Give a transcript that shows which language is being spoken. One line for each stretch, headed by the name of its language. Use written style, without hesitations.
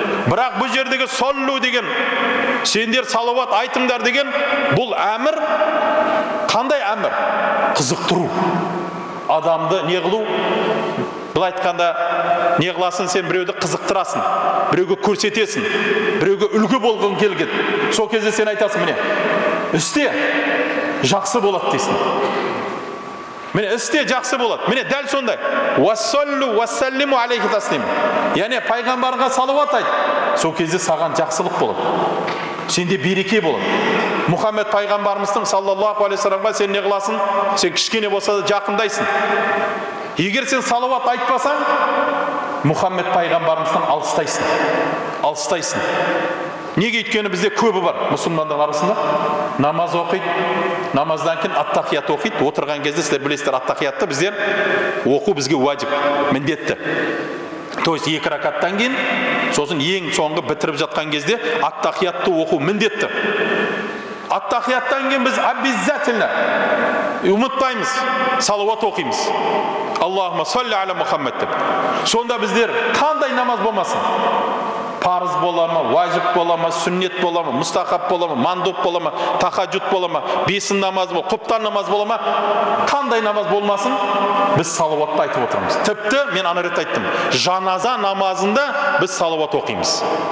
Kazakh: Бірақ бұл жердегі соллу деген, сендер салауат айтыңдар деген, бұл әмір. Қандай әмір? Қызықтыру. Адамды не қылу? Бұл айтқанда не қыласың, сен біреуді қызықтырасың, біреуге көрсетесің, біреуге үлгі болғың келген. Сол кезде сен айтасың, міне, істе, жақсы болады дейсің. Міне, істе, жақсы болады. Міне, дәл сондай.
Arabic: Уассаллу уассаллиму алейхи таслим.
Kazakh: Яғни пайғамбарға салауат айт. Сол кезде саған жақсылық болады. Сенде береке болады. Мұхаммед пайғамбарымыздың саллаллаху алейхи вассаламға сен не қыласың? Сен кішкене болса да жақындайсың. Егер сен салауат айтпасаң, Мұхаммед пайғамбарымыздан алыстайсың. Неге? Өйткені бізде көбі бар мұсылмандар арасында. Намаз оқиды, намаздан кейін ат-тахият оқиды. Отырған кезде сіздер білесіздер, ат-тахиятты біздер оқу бізге уәжіп, міндетті. То есть 2 ракаттан кейін, сосын ең соңғы бітіріп жатқан кезде ат-тахиятты оқу міндетті. Ат-тахияттан кейін біз обязательно ұмытпаймыз, салауат оқимыз.
Arabic: Аллахумма салли аля Мұхаммад деп.
Kazakh: Сонда біздер қандай намаз болмасын? Парыз бола ма, уәжіп бола ма, сүннет бола ма, мұстахаб бола ма, мандуб бола ма, тахаджуд бола ма, бесін намаз бола, құптан намаз бола ма, қандай намаз болмасын, біз салауатты айтып отырмыз. Тіпті мен ана рет айттым, жаназа намазында біз салауат оқимыз.